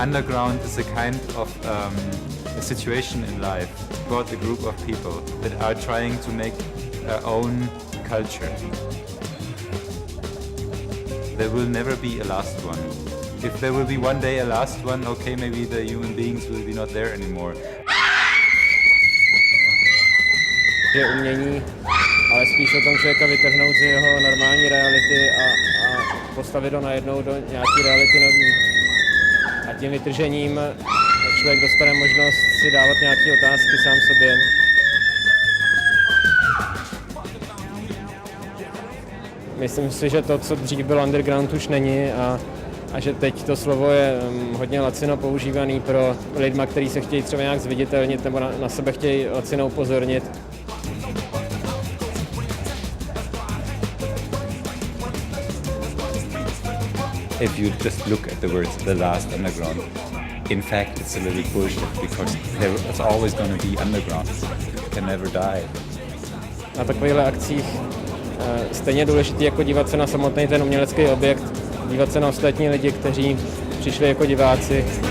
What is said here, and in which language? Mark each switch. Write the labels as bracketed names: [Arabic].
[English] Underground is a kind of a situation in life about a group of people that are trying to make their own culture. There will never be a last one. If there will be one day a last one, okay, maybe the human beings will be not there anymore. [Czech] Že umění ale spíš o tom člověka vytrhnout z jeho normální reality a postavit ho najednou do nějaké reality nový. A tím vytržením člověk dostane možnost si dávat nějaké otázky sám sobě. Myslím si, že to, co dřív byl underground, už není a že teď to slovo je hodně lacino používaný pro lidma, kteří se chtějí třeba nějak zviditelnit nebo na sebe chtějí lacino upozornit. [English] If you just look at the words "the Last Underground", in fact it's a little bullshit because it's always going to be underground. It can never die. [Czech] Na takovýchhle akcích stejně důležité jako dívat se na samotný ten umělecký objekt, dívat se na ostatní lidi, kteří přišli jako diváci.